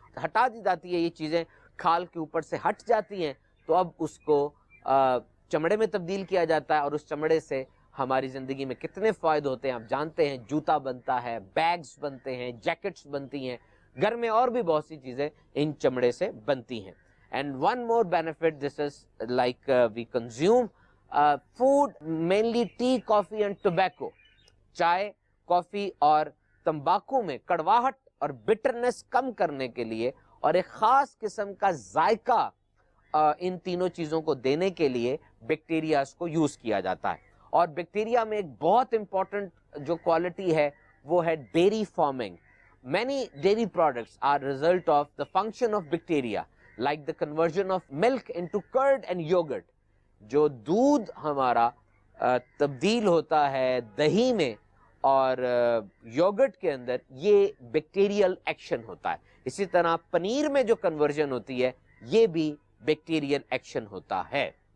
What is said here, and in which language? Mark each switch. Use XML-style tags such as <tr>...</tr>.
<ur>ہٹا دی جاتی ہے یہ چیزیں، کھال کے اوپر سے ہٹ جاتی ہیں، تو اب اس کو چمڑے میں تبدیل کیا جاتا ہے. اور اس چمڑے سے ہماری زندگی میں کتنے فائدے ہوتے ہیں آپ جانتے ہیں. جوتا بنتا ہے، بیگز بنتے ہیں، جیکٹس بنتی ہیں، گھر میں اور بھی بہت سی چیزیں ان چمڑے سے بنتی ہیں.</ur> <en>And one more benefit, this is like we consume food, mainly tea, coffee and tobacco.</en> <ur>چائے، کافی اور تمباکو میں کڑواہٹ اور بٹرنس کم کرنے کے لیے اور ایک خاص قسم کا ذائقہ ان تینوں چیزوں کو دینے کے لیے بیکٹیریاز کو یوز کیا جاتا ہے. اور بیکٹیریا میں ایک بہت امپورٹنٹ جو کوالٹی ہے وہ ہے dairy farming.</ur> <en>Many dairy products are result of the function of bacteria, like the conversion of milk into curd and yogurt.</en> <ur>جو دودھ ہمارا تبدیل ہوتا ہے دہی میں اور یوگرٹ کے اندر، یہ بیکٹیریل ایکشن ہوتا ہے. اسی طرح پنیر میں جو کنورژن ہوتی ہے یہ بھی بیکٹیریل ایکشن ہوتا ہے.</ur>